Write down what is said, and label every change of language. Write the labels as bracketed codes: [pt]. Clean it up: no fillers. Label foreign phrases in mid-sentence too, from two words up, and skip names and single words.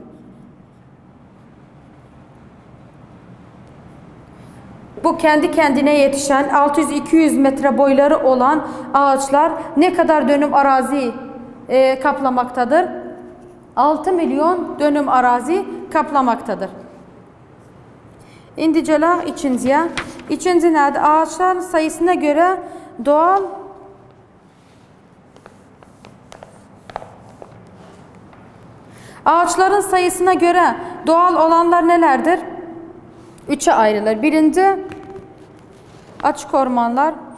[tr] Bu kendi kendine yetişen 600-200 metre boyları olan ağaçlar ne kadar dönüm arazi kaplamaktadır? 6 milyon dönüm arazi kaplamaktadır. [az] İndi gələk ikinciyə. İkinci nədir? [tr] Ağaçların sayısına göre doğal ağaçların sayısına göre doğal olanlar nelerdir? Üçe ayrılır. Birinci açık ormanlar.